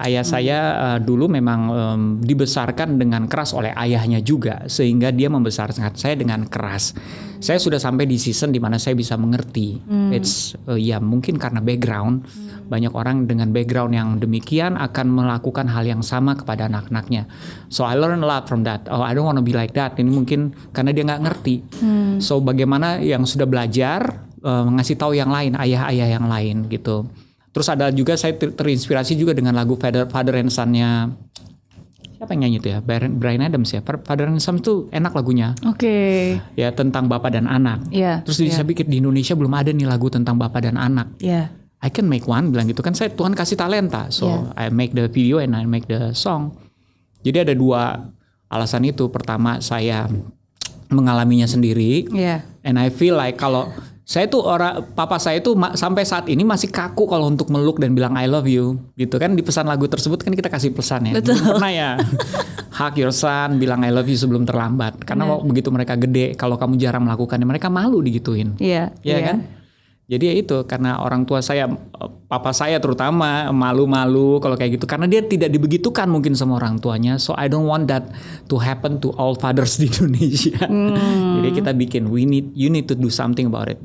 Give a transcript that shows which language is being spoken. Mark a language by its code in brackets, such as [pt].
[id] Ayah saya dulu memang dibesarkan dengan keras oleh ayahnya juga, sehingga dia membesarkan saya dengan keras. Saya sudah sampai di season di mana saya bisa mengerti. [en] It's [id] mungkin karena background. Banyak orang dengan background yang demikian akan melakukan hal yang sama kepada anak-anaknya. [en] So I learn a lot from that. Oh, I don't want to be like that. [id] Ini mungkin karena dia nggak ngerti. So bagaimana yang sudah belajar ngasih tahu yang lain, ayah-ayah yang lain gitu. Terus ada juga saya terinspirasi juga dengan lagu Father and Son-nya, siapa yang nyanyi itu ya? Bryan Adams ya. Father and Son itu enak lagunya. Ya, tentang bapak dan anak. Terus saya pikir di Indonesia belum ada nih lagu tentang bapak dan anak. [en] I can make one, [id] bilang gitu kan, saya Tuhan kasih talenta. [en] So I make the video and I make the song. [id] Jadi ada 2 alasan itu. Pertama, saya mengalaminya sendiri. [en] Yeah. And I feel like [id] kalau saya tuh papa saya tuh sampai saat ini masih kaku kalau untuk meluk dan bilang [en] I love you [id] gitu kan. Di pesan lagu tersebut kan kita kasih pesan ya. Betul. Pernah ya [en] hug your son, [id] bilang [en] I love you [id] sebelum terlambat. Karena begitu mereka gede, kalau kamu jarang melakukannya, mereka malu digituin. Iya. Iya kan? Jadi ya itu, karena orang tua saya, papa saya terutama malu-malu kalau kayak gitu. Karena dia tidak dibegitukan mungkin sama orang tuanya. [en] So I don't want that to happen to all fathers [id] di Indonesia. Jadi kita bikin, [en] you need to do something about it.